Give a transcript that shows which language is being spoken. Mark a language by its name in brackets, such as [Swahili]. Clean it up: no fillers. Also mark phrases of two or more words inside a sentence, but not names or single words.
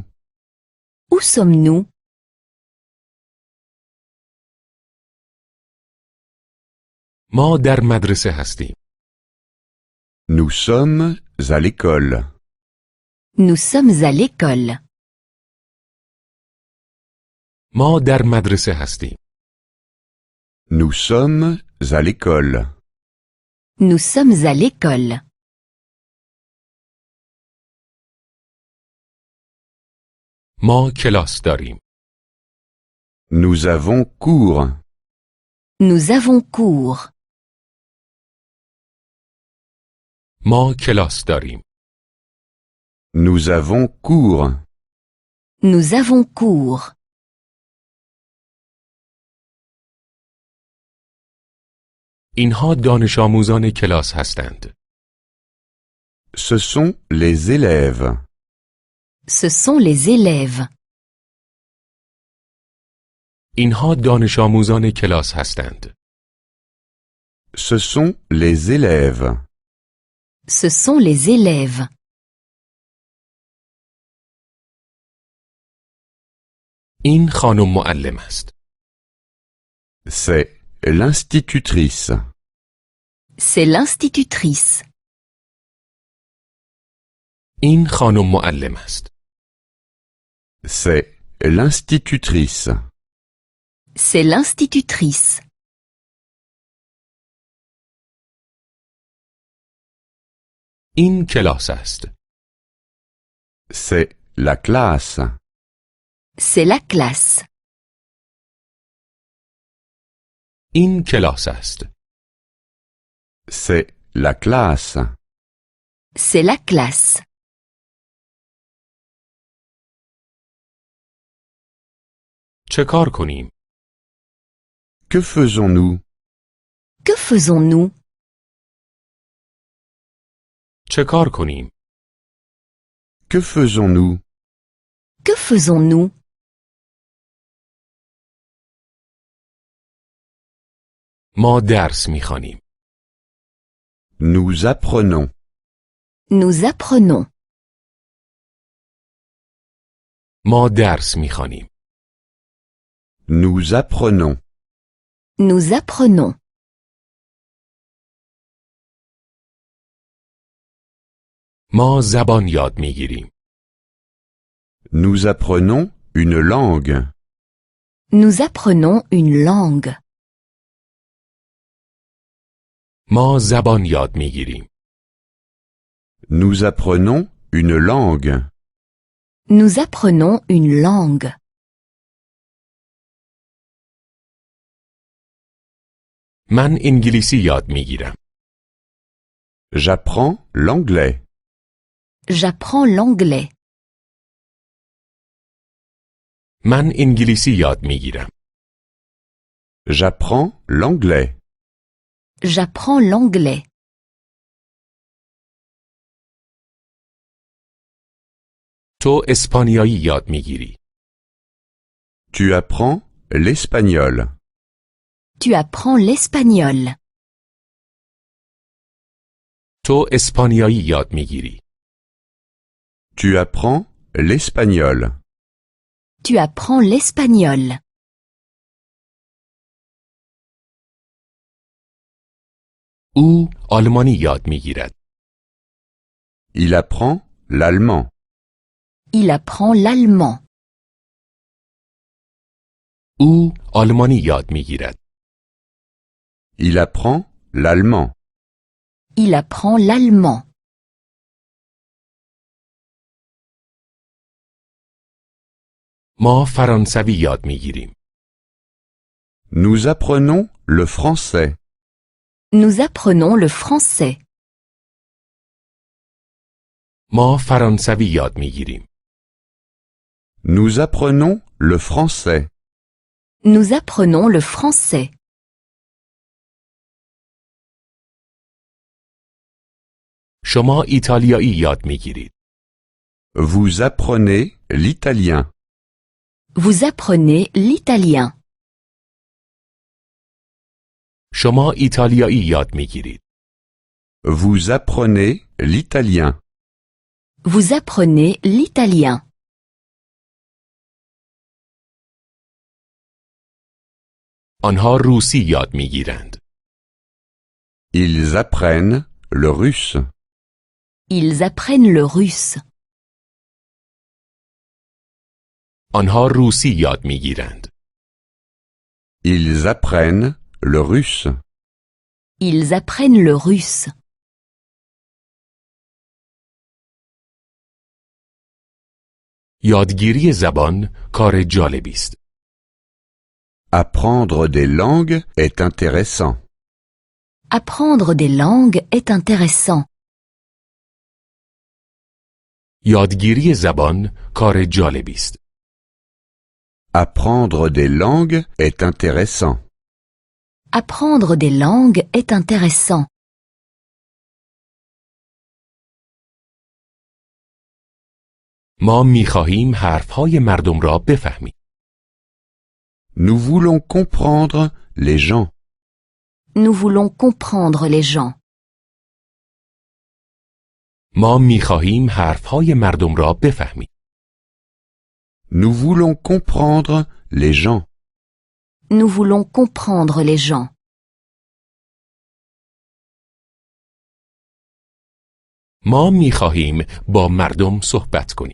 [French] Où sommes-nous? [Persian] ما در مدرسه هستیم. [French] Nous sommes à l'école. Nous sommes à l'école. [Persian] ما در مدرسه هستیم. [French] Nous sommes à l'école. Nous sommes à l'école. [Persian] ما کلاس داریم. [French] Nous avons cours. Nous avons cours. [Persian] ما کلاس داریم. [French] Nous avons cours. Nous avons cours. [Persian] اینها دانش آموزان کلاس هستند. [French] Ce sont les élèves. Ce sont les élèves. [Persian] اینها دانش آموزان کلاس هستند. [French] Ce sont les élèves. Ce sont les élèves. [Persian] این خانم معلم است. [French] C'est l'institutrice. C'est l'institutrice. [Persian] این خانم معلم است. [French] C'est l'institutrice. C'est l'institutrice. [Persian] این کلاس است. [French] C'est la classe. C'est la classe. [Persian] این کلاس است. [French] C'est la classe. C'est la classe. [Persian] چه کار کنیم؟ [French] Que faisons-nous? Que faisons-nous? [Persian] چه کار کنیم؟ [French] Que faisons-nous? Que faisons-nous? [Persian] ما درس می‌خوانیم. [French] Nous apprenons. Nous apprenons. [Persian] ما درس می‌خوانیم. [French] Nous apprenons. Nous apprenons. [Persian] ما زبان یاد می‌گیریم. [French] Nous apprenons une langue. Nous apprenons une langue. [Persian] ما زبان یاد می‌گیریم. [French] Nous apprenons une langue. Nous apprenons une langue. [Persian] من انگلیسی یاد می‌گیرم. [French] J'apprends l'anglais. J'apprends l'anglais. [Persian] من انگلیسی یاد می‌گیرم. [French] J'apprends l'anglais. J'apprends l'anglais. [Persian] تو اسپانیایی یاد می‌گیری. [French] Tu apprends l'espagnol. Tu apprends l'espagnol. [Persian] تو اسپانیایی یاد می‌گیری. [French] Tu apprends l'espagnol. Tu apprends l'espagnol. [Persian] او آلمانی یاد می‌گیرد. [French] Il apprend l'allemand. Il apprend l'allemand. [Persian] او آلمانی یاد میگیرد. [French] Il apprend l'allemand. Il apprend l'allemand. [Persian] ما فرانسوی یاد میگیریم. [French] Nous apprenons le français. Nous apprenons le français. [Persian] ما فرانسوی یاد میگیریم. [French] Nous apprenons le français. Nous apprenons le français. [Persian] شما ایتالیایی یاد میگیرید. [French] Vous apprenez l'italien. Vous apprenez l'italien. [Persian] شما ایتالیایی یاد میگیرید. [French] Vous apprenez l'italien. Vous apprenez l'italien. [Persian] آنها روسی یاد میگیرند. [French] Ils apprennent le russe. Ils apprennent le russe. [Persian] آنها روسی یاد میگیرند. [French] Ils apprennent le russe. Ils apprennent le russe. [Persian] یادگیری زبان کار جالبی است. [French] Apprendre des langues est intéressant. Apprendre des langues est intéressant. [Persian] یادگیری زبان کار جالبی است. [French] Apprendre des langues est intéressant. Apprendre des langues est intéressant. [Persian] ما می‌خواهیم حرفهای مردم را بفهمیم. [French] Nous voulons comprendre les gens. Nous voulons comprendre les gens. [Persian] ما می‌خواهیم حرفهای مردم را بفهمیم. [French] Nous voulons comprendre les gens. Nous voulons comprendre les gens. [Persian] ما می‌خواهیم با مردم صحبت کنیم.